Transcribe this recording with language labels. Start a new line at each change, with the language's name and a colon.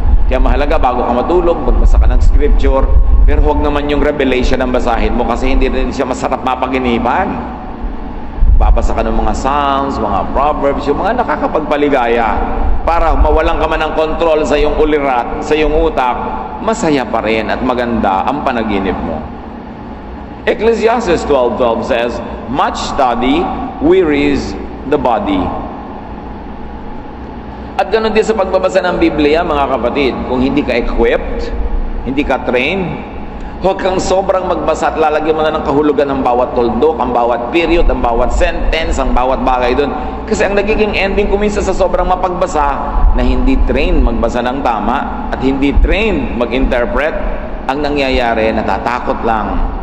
Filipino: Kaya mahalaga, bago ka matulog, magbasa ka ng scripture, pero huwag naman yung revelation ang basahin mo kasi hindi rin siya masarap mapaginipan. Babasa ka ng mga Psalms, mga Proverbs, yung mga nakakapagpaligaya para mawalan ka man ng control sa iyong ulirat, sa iyong utak, masaya pa rin at maganda ang panaginip mo.
English: Ecclesiastes 12:12 says, much study wearies the body.
Filipino: At ganoon din sa pagbabasa ng Biblia, mga kapatid, kung hindi ka equipped, hindi ka trained, huwag kang sobrang magbasa at lalagyan mo na ng kahulugan ng bawat tuldok, ang bawat period, ang bawat sentence, ang bawat bagay doon. Kasi ang nagiging ending kuminsan sa sobrang mapagbasa na hindi trained magbasa ng tama at hindi trained mag-interpret, ang nangyayari, natatakot lang.